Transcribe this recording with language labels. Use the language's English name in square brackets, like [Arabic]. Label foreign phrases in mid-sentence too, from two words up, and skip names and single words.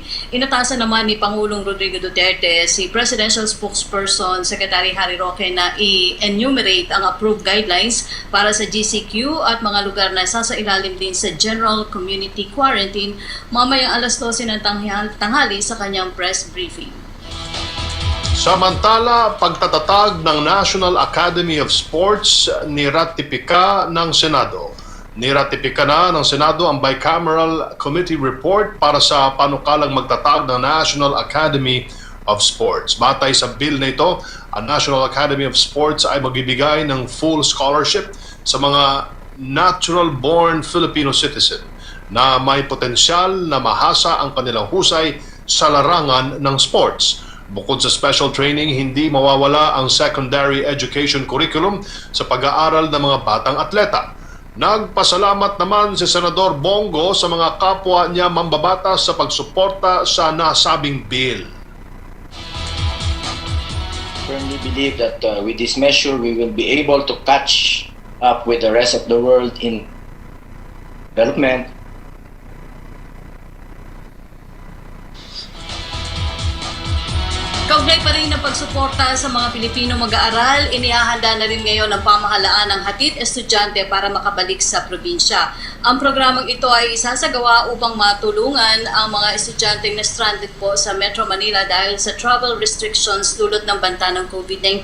[Filipino] Inatasan naman ni Pangulong Rodrigo Duterte si Presidential Spokesperson Secretary Harry Roque na i-enumerate ang [English] approved guidelines [Filipino] para sa GCQ at mga lugar na sasailalim din sa General Community Quarantine mamayang alas 12 ng tanghali sa kanyang press briefing. Samantala, pagtatatag ng National Academy of Sports niratipika ng Senado. Niratipika na ng Senado ang Bicameral Committee Report para sa panukalang magtatag ng National Academy of Sports. Batay sa bill na ito, ang National Academy of Sports ay magbibigay ng [English] full scholarship [Filipino] sa mga [English] natural-born Filipino citizen [Filipino] na may potensyal na mahasa ang kanilang husay sa larangan ng sports. Bukod sa [English] special training, [Filipino] hindi mawawala ang [English] secondary education curriculum [Filipino] sa pag-aaral ng mga batang atleta. Nagpasalamat naman si Senador Bongo sa mga kapwa niya mambabatas sa pagsuporta sa nasabing bill. [English] Firmly believe that with this measure we will be able to catch up with the rest of the world in development. [Filipino] Kaugnay pa rin ng pagsuporta sa mga Pilipino mag-aaral, inihahanda na rin ngayon ang pamahalaan ng hatid estudyante para makabalik sa probinsya. Ang programang ito ay isasagawa upang matulungan ang mga estudyanteng na stranded po sa Metro Manila dahil sa [English] travel restrictions [Filipino] dulot ng banta ng COVID-19.